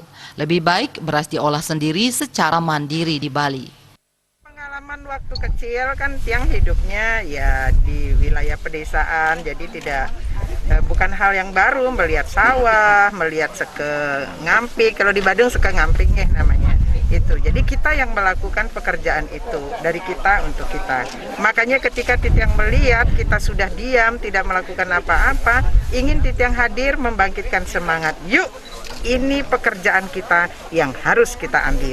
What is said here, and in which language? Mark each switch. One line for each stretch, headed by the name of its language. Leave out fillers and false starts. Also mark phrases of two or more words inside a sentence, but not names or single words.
Indonesian: Lebih baik beras diolah sendiri secara mandiri di Bali. Pengalaman waktu kecil kan tiang hidupnya ya di wilayah pedesaan, jadi bukan hal yang baru melihat sawah, melihat seke ngampik. Kalau di Badung seke ngampik namanya. Itu. Jadi kita yang melakukan pekerjaan itu dari kita untuk kita. Makanya ketika Titiang melihat kita sudah diam, tidak melakukan apa-apa, ingin Titiang hadir membangkitkan semangat. Yuk, ini pekerjaan kita yang harus kita ambil.